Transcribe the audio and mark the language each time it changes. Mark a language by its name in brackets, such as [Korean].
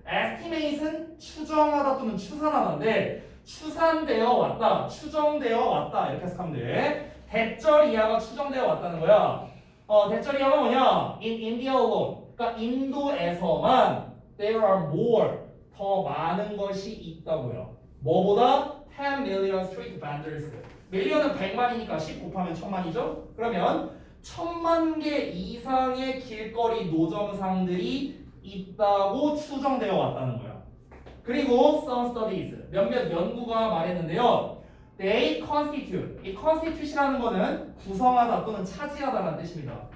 [Korean] Estimate은 추정하다 또는 추산하다인데 추산되어 왔다, 추정되어 왔다 이렇게 해석하면 돼. 대절 이하가 추정되어 왔다는 거야. 대절 이하가 뭐냐? [English] In India alone. [Korean] 그러니까 인도에서만 [English] there are more [Korean] 더 많은 것이 있다고요. 뭐보다 [English] 10 million street vendors. [Korean] 밀리언은 100만이니까 10 곱하면 1000만이죠. 그러면 1000만 개 이상의 길거리 노점상들이 있다고 추정되어 왔다는 거야. 그리고 [English] some studies [Korean] 몇몇 연구가 말했는데요. [English] They constitute. [Korean] 이 constitute이라는 거는 구성하다 또는 차지하다라는 뜻입니다.